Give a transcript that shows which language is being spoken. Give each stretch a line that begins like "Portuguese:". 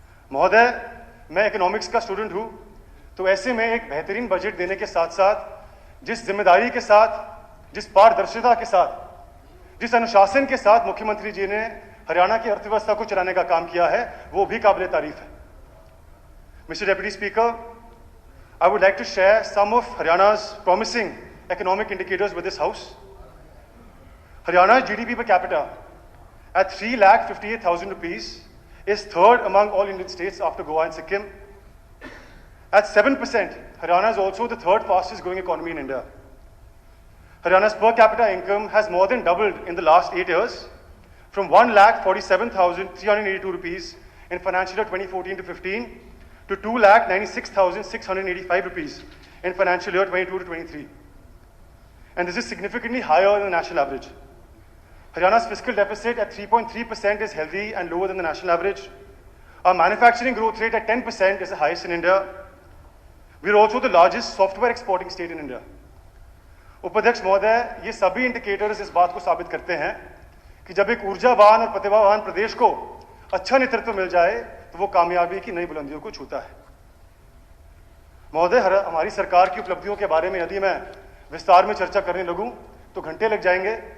Hindi: महोदय, मैं इकोनॉमिक्स का स्टूडेंट हूं, तो ऐसे में एक बेहतरीन बजट देने के साथ साथ जिस जिम्मेदारी के साथ, जिस पारदर्शिता के साथ, जिस अनुशासन के साथ मुख्यमंत्री जी ने हरियाणा की अर्थव्यवस्था को चलाने का काम किया है, वो भी काबिले तारीफ है।
English: Mister deputy speaker, I would like to share some of Haryana's promising economic indicators with this House. Haryana's GDP per capita at 3,58,000 rupees is third among all Indian states after Goa and Sikkim. At 7%, Haryana is also the third fastest growing economy in India. Haryana's per capita income has more than doubled in the last 8 years, from 1,47,382 rupees in financial year 2014 to 15 to 2,96,685 rupees in financial year 22 to 23. And this is significantly higher than the national average. Haryana's fiscal deficit at 3.3% is healthy and lower than the national average. Our manufacturing growth rate at 10% is the highest in India. We are also the largest software exporting state in India.
Hindi: उपाध्यक्ष महोदय, ये सभी indicators इस बात को साबित करते हैं कि जब एक ऊर्जावान और प्रतिभावान प्रदेश को अच्छा नेतृत्व मिल जाए तो वो कामयाबी की नई बुलंदियों को छूता है। महोदय, हमारी सरकार की उपलब्धियों के बारे में यदि मैं विस्तार में चर्चा करने लगूं तो घंटे लग जाएंगे।